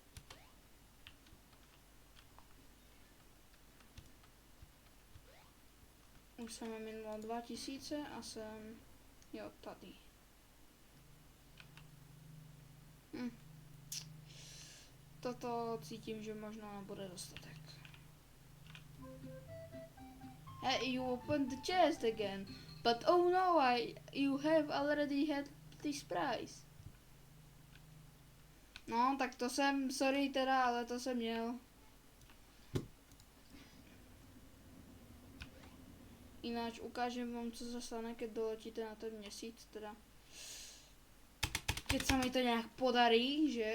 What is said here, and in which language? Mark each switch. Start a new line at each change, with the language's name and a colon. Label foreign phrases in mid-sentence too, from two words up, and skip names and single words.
Czech: Už jsem minula 2000 a jsem, jo, tady. Toto cítím, že možná nebude dostatek.
English: Hey, you opened the chest again. But oh no, you have already had this prize.
Czech: No, tak to jsem, sorry teda, ale to jsem měl. Ináč ukážem vám, co se stane, keď doletíte na ten měsíc, teda. Keď se mi to nějak podarí, že?